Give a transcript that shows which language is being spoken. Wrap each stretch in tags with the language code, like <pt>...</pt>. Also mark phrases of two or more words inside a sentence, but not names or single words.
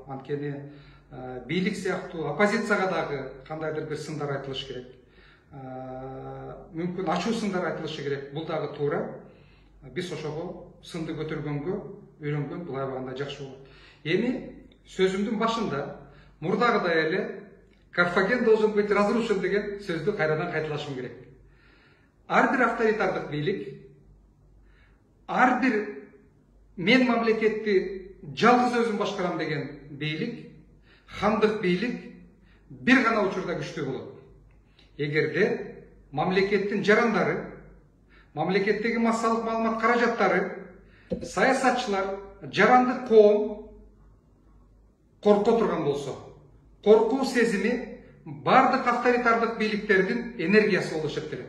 <ky>Анткени бийлик сыяктуу оппозицияга дагы кандайдыр бир сындар айтылыш керек. Мүмкүн ачуу сындар айтылышы керек. Бул дагы туура. Биз ошого сынды көтөргөнгө үйрөнгөн, булай баганда жакшы болот. Эми сөзүмдүн башында мурдагыдай эле</ky> <ru>Карфаген должен быть разрушен</ru> <ky>деген сөздү кайрадан кайталашым керек. Ар бир авторитардык бийлик, ар бир мен мамлекетти жалгыз өзүм башкарам деген бийлик, хандык бийлик бир гана учурда күчтүү болот. Эгерде мамлекеттин жарандары, мамлекеттеги массалык маалымат каражаттары, саясатчылар, жарандык коом корко турган болсо, коркуу сезими бардык авторитардык бийликтердин энергиясы болуп эсептелет.</ky>